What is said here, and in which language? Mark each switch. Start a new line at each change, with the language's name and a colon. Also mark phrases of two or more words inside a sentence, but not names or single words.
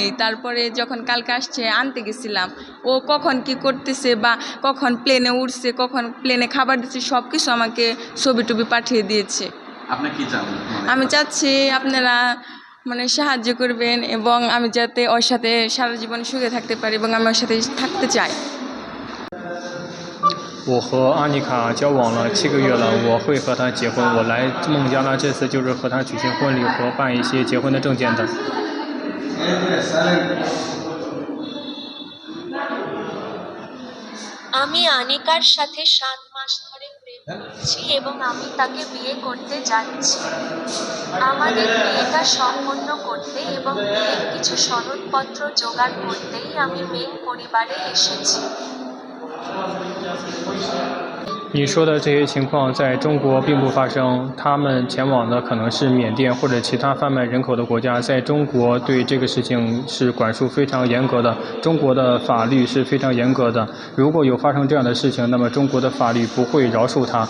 Bangla: তারপরে যখন কালকে আসছে আনতে গেছিলাম, ও কখন কি করতেছে বা কখন প্লেনে উঠছে, কখন প্লেনে খাবার দিচ্ছে, সব কিছু আমাকে ছবি টবি পাঠিয়ে দিয়েছে। আপনি কি চান? আমি চাচ্ছি আপনারা সাহায্য করবেন এবং আমি যাতে ওর সাথে সারা জীবন সুখে থাকতে পারি এবং আমি ওর সাথে থাকতে চাই।
Chinese: 我和阿妮卡交往了7个月了，我会和她结婚。我来孟加拉这次就是和她举行婚礼和办一些结婚的证件的。
Bangla: আমি আনিকার সাথে 7 মাস ধরে প্রেম করছি এবং আমি তাকে বিয়ে করতে যাচ্ছি। আমাদের বিয়েটা সম্পন্ন করতে এবং বিয়ের কিছু সনদপত্র জোগাড় করতেই আমি মেন পরিবারে এসেছি।
Chinese: 你说的这些情况在中国并不发生，他们前往的可能是缅甸或者其他贩卖人口的国家。在中国对这个事情是管束非常严格的，中国的法律是非常严格的。如果有发生这样的事情，那么中国的法律不会饶恕他。